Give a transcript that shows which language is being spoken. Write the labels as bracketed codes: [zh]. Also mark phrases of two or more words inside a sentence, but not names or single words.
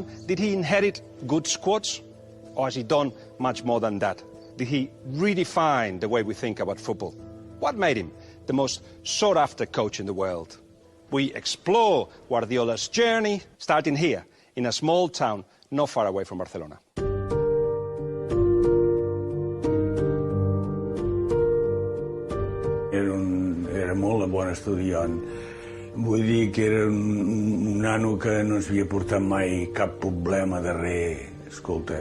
[en] Did he inherit good squads? Or has he done much more than that? Did he redefine the way we think about football? What made him the most sought-after coach in the world? We explore Guardiola's journey, starting here, in a small town not far away from Barcelona. [ca] Era molt bon estudiant. Vull dir que era un nano que no ens havia portat mai cap problema darrere, escolta.